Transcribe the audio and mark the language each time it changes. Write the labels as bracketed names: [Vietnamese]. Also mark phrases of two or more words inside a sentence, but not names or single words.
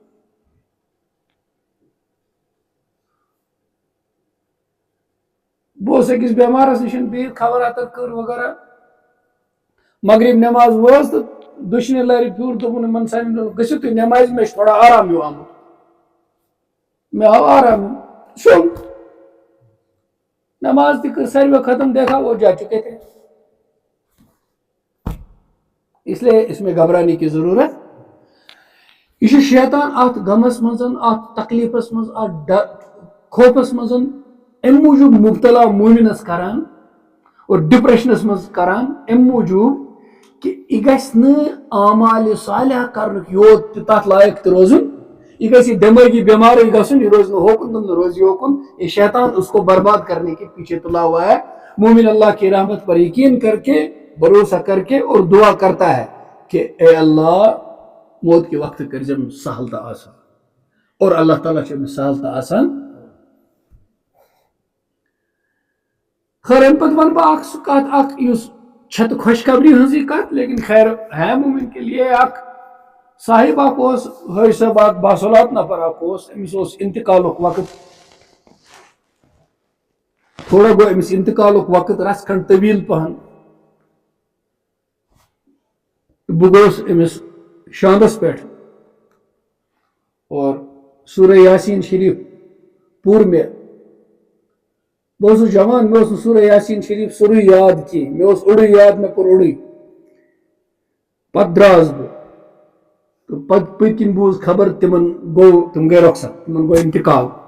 [Kashmiri] بہٕ اوسُس أکِس بٮ۪مارس نِش بِہِتھ خبر اتر کٔر وغیرہ مغرب نٮ۪ماز وٲژ تہٕ دٔچھنہِ لرِ پھیوٗر دوٚپُن یِمن سانٮ۪ن گٔژھِو تُہۍ نٮ۪مازِ مےٚ چھُ تھوڑا آرام ہیوٗ آمُت مےٚ آو آرام شوٚنگ نٮ۪ماز تہِ کٔر ساروِیو ختم [Urdu] دیکھا وہ جا چُکے تھے اس لیے اس میں گھبرانے کی ضرورت [Kashmiri] یہ چھُ شیطان اتھ غمس منٛز اتھ تکلیفس منٛز اتھ خوفس منٛز امہِ موٗجوٗب مُبتلا موٗمِنس کران اور ڈپریشنس منٛز کران امہِ موٗجوٗب کہ یہِ گژھِ نہٕ اعمالِ صالحہ کرنُک یوت تہِ تتھ لایق تہِ روزُن یہ گژھِ یہ دماغی بیمارے گژھُن یہ روز نہٕ ہوکُن تم نہ روزِ یوکُن [Urdu] یہ شیطان اس کو برباد کرنے کے پیچھے تلا ہوا ہے مومن اللہ کی رحمت پر یقین کر کے بھروسہ کر کے اور دعا کرتا ہے کہ اے اللہ موت کے وقت [Kashmiri] کٔرزٮ۪م سہل تہٕ آسان اور اللہ تعالیٰ چھُ أمِس سہل تہٕ آسان خیر امہِ پتہٕ ونہٕ بہٕ اکھ سُہ کتھ اکھ یُس چھِ تہٕ خوشخبری ہٕنٛزٕے کتھ [Urdu] لیکن خیر ہے مومن کے لیے [Kashmiri] اکھ صاحب اکھ اوس حٲج صٲب اکھ باصلات نفر اکھ اوس أمِس اوس انتقالُک وقت تھوڑا گوٚو أمِس انتقالُک وقت رژھ کھنڈ طویل پہن بہٕ گوٚوُس أمِس شاندس پٮ۪ٹھ اور سورہ یاسین شریف پوٚر مےٚ بہٕ اوسُس جوان مےٚ اوس نہٕ سورہ یاسین شریف سورُے یاد کینٛہہ مےٚ اوس اوٚڑُے یاد مےٚ پوٚر اوٚڑُے پتہٕ درٛاس بہٕ تہٕ پتہٕ پٔتۍ کِنۍ بوٗز خبر تِم گٔے رۄخصت تِمن گوٚو انتقال